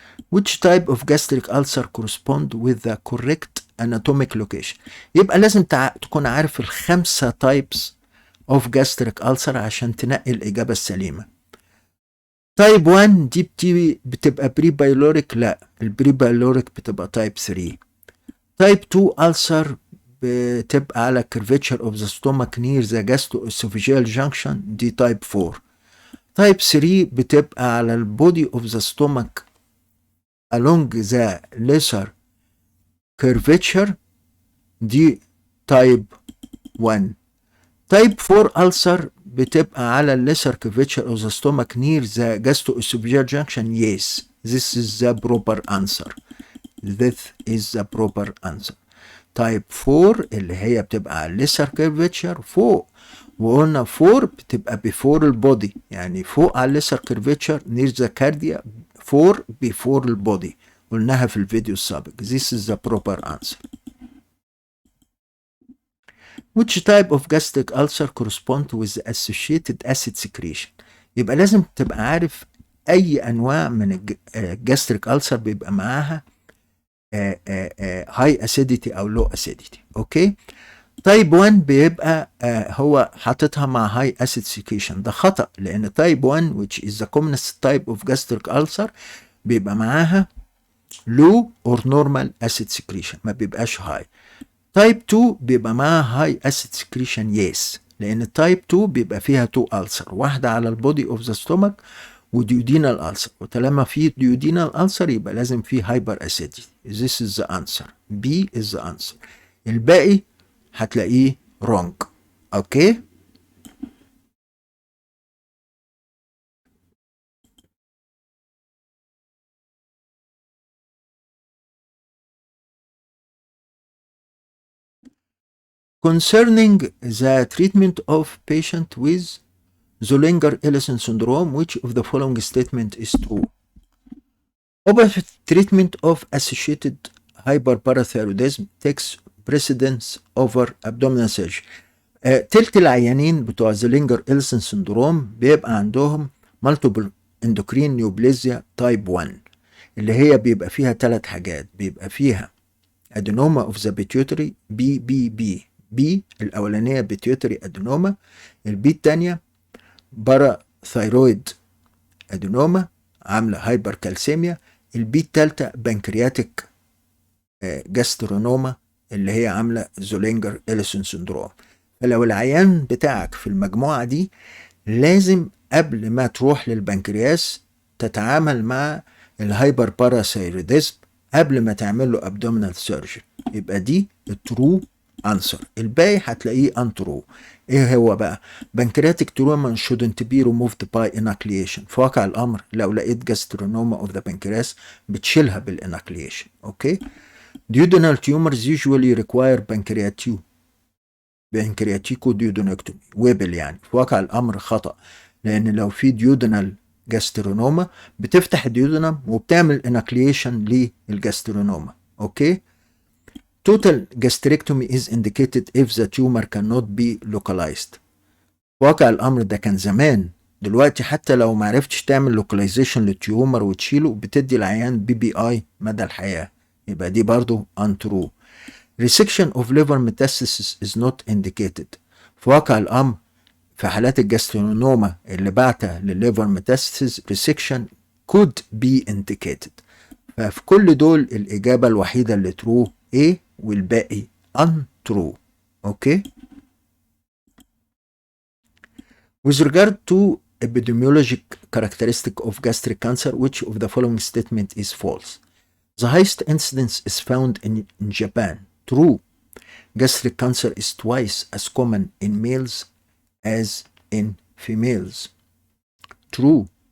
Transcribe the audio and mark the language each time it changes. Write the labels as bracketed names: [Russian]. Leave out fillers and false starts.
[English] Which type of gastric ulcer correspond with the correct anatomic location؟ [Arabic] يبقى لازم تكون عارف الخمسة types of gastric ulcer عشان تنقي الإجابة السليمة. تايب 1 دي بتبقى بري بايلوريك، لا البري بايلوريك بتبقى تايب 3. تايب 2 ألسر بتبقى على [English] curvature of the stomach near the gastroesophageal junction، [Arabic] دي تايب 4. تايب 3 بتبقى على البودي [English] of the stomach along the lesser curvature، [Arabic] دي تايب 1. تايب 4 ألسر بتبقى على الليسر [English] curvature of the stomach near the gastroesophageal junction. Yes, this is the proper answer. This is the proper answer. [Arabic] تايب 4 اللي هي بتبقى على الليسر curvature فوق، وقلنا 4 بتبقى before البودي، يعني فوق على الليسر curvature near the cardia، 4 before البودي، قلناها في الفيديو السابق. [English] This is the proper answer. Which type of gastric ulcer correspond with the associated acid secretion؟ [Arabic] يبقى لازم تبقى عارف أي أنواع من الجاستريك ألسر بيبقى معاها هاي أسيديتي أو لو أسيديتي. أوكي. تايب 1 بيبقى هو حاططها مع هاي أسيد سكريشن. ده خطأ، لأن تايب 1 [English] which is the commonest type of gastric ulcer [Arabic] بيبقى معاها [English] low or normal acid secretion، [Arabic] ما بيبقاش high. تايب 2 بيبقى معاها هاي أسيد سكريشن يس، لأن تايب 2 بيبقى فيها 2 ألسر، واحدة على البودي اوف ذا ستومك وديودينال ألسر، وطالما في ديودينال ألسر يبقى لازم في هايبر أسيديتي. [English] This is the answer. B is the answer. [Arabic] الباقي هتلاقيه wrong. اوكي. [English] Concerning the treatment of patient with Zollinger-Ellison syndrome, which of the following statement is true? Operative treatment of associated hyperparathyroidism takes precedence over abdominal surgery. [Arabic] تلت العيانين بتوع زولينجر إلسون سندروم بيبقى عندهم multiple endocrine neoplasia type 1، اللي هي بيبقى فيها 3 حاجات. بيبقى فيها adenoma of the pituitary B الأولانية pituitary adenoma، البي الثانية باراثايرويد adenoma عاملة هايبركالسيميا، البي الثالثة بنكرياتيك جاسترونوما اللي هي عاملة زولينجر إليسون سندروم. فلو العيان بتاعك في المجموعة دي لازم قبل ما تروح للبنكرياس تتعامل مع الهايبر باراثايرويدزم قبل ما تعمل له ابدومينال سيرجري. يبقى دي الترو انسر. الباقي هتلاقيه انترو. ايه هو بقى؟ [English] Pancreatic trauma shouldn't be removed by inoculation. [Arabic] في واقع الامر لو لقيت جاسترونوما اوف ذا بنكرياس بتشيلها بالانوكليشن. اوكي. [English] duodenal tumors usually require pancreaticoduodenectomy Whipple. [Arabic] يعني في واقع الامر خطأ، لان لو في ديودنال جاسترونوما بتفتح الديودنم وبتعمل انوكليشن للجاسترونوما. اوكي. [English] total gastrectomy is indicated if the tumor cannot be localized. [Arabic] في واقع الامر ده كان زمان، دلوقتي حتى لو ما عرفتش تعمل لوكاليزيشن للتيومر وتشيله بتدي العيان BBI مدى الحياه. يبقى دي برضو untrue. [English] resection of liver metastasis is not indicated. [Arabic] في واقع الامر في حالات الجاسترونوما اللي بعتها للليفر ميتاستاسيس [English] resection could be indicated. [Arabic] ففي كل دول الإجابة الوحيدة اللي true A والباقي untrue. اوكي. [English] With regard to epidemiologic characteristic of gastric cancer, which of the following statement is false? The highest incidence is found in Japan. True. Gastric cancer is twice as common in males as in females. True.